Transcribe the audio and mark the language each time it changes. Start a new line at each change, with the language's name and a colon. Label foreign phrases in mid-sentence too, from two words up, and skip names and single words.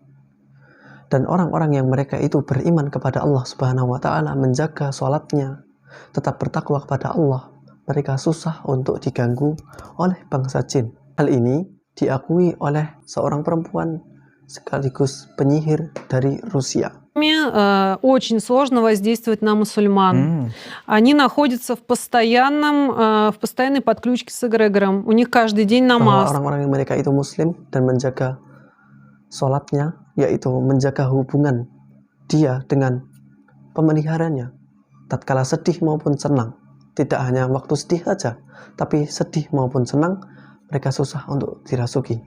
Indonesian: Dan orang-orang yang mereka itu beriman kepada Allah Subhanahu wa Ta'ala, menjaga sholatnya, tetap bertakwa kepada Allah, mereka susah untuk diganggu oleh bangsa jin. Hal ini diakui oleh seorang perempuan sekaligus penyihir dari Rusia.
Russian: Очень сложно воздействовать на мусульман. Они находятся в постоянной подключке с эгрегором. У них каждый день намаз.
Indonesian: Orang-orang yang mereka itu muslim dan menjaga sholatnya, yaitu menjaga hubungan dia dengan pemeliharanya, tatkala sedih maupun senang. Tidak hanya waktu sedih saja, tapi sedih maupun senang mereka susah untuk dirasuki.